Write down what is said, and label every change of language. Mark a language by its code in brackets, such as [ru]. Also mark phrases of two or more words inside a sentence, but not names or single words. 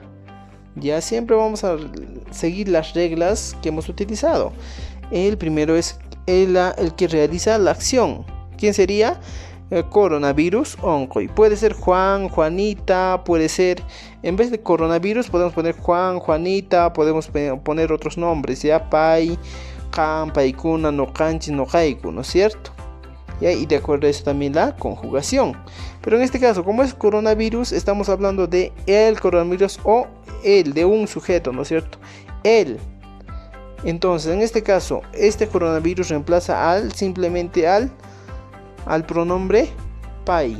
[es] Ya siempre vamos a seguir las reglas que hemos utilizado. El primero es el que realiza la acción. ¿Quién sería? [qu] Coronavirus onkoy. [es] Puede ser Juan, Juanita, puede ser, en vez de coronavirus podemos poner Juan, Juanita, podemos poner otros nombres, ya, [qu] pai, kan, paikuna, no kanchi, no haiku, [es] ¿no es cierto? ¿Ya? Y de acuerdo a eso también la conjugación. Pero en este caso, como es coronavirus, estamos hablando de el coronavirus o el, de un sujeto, ¿no es cierto? El. Entonces, en este caso, este coronavirus reemplaza simplemente al pronombre pai.